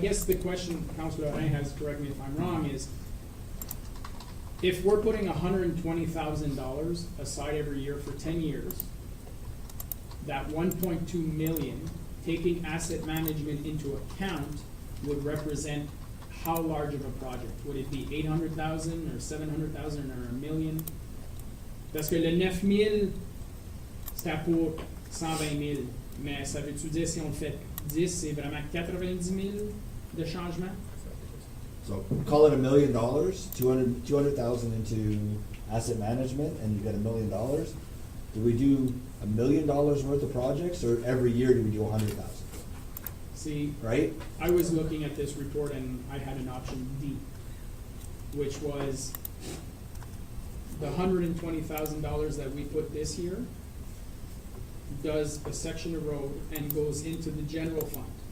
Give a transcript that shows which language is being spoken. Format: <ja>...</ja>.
<en>guess the question Councilor Alain has, correct me if I'm wrong, is if we're putting $120,000 aside every year for 10 years, that 1.2 million, taking asset management into account, would represent how large of a project? Would it be 800,000 or 700,000 or $1 million?</en> <fr>Parce que le 9,000, c'était pour 120 000. Mais ça veut-tu dire si on le fait 10, c'est vraiment 90 000 de changement?</fr> <en>So call it $1 million, 200,000 into asset management and you get $1 million, do we do $1 million worth of projects, or every year do we do 100,000? See, Right? I was looking at this report and I had an option D, which was the $120,000 that we put this year does a section of road and goes into the general fund.</en>